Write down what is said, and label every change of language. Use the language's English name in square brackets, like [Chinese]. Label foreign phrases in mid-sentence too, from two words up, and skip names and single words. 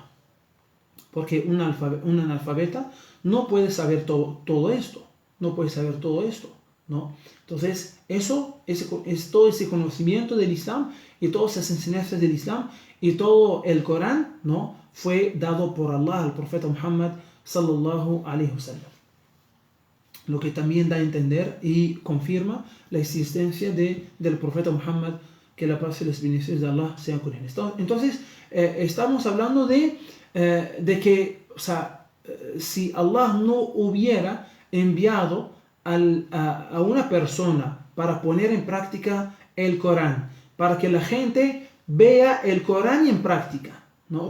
[Spanish] Porque un analfabeta no puede saber todo esto, ¿no? Entonces, eso es todo ese conocimiento del Islam y todas esas enseñanzas del Islam y todo el Corán, ¿no? Fue dado por Allah al profeta Muhammad [Arabic] صلى الله عليه وسلم. [Spanish] Lo que también da a entender y confirma la existencia del profeta Muhammad, que la paz y las bendiciones de Allah sean con él. Entonces, estamos hablando de que, si Allah no hubiera enviado a una persona para poner en práctica el Corán, para que la gente vea el Corán en práctica, ¿no?